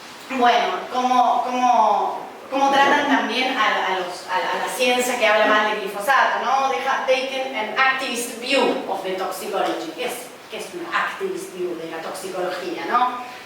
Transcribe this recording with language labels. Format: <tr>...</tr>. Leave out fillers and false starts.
<es>Bueno, cómo tratan también a la ciencia que habla mal del glifosato, ¿no?</es> <en>They have taken an activist view of the toxicology.</en> <es>¿Qué es una</es> <en>activist view</en> <es>de la toxicología, no?</es>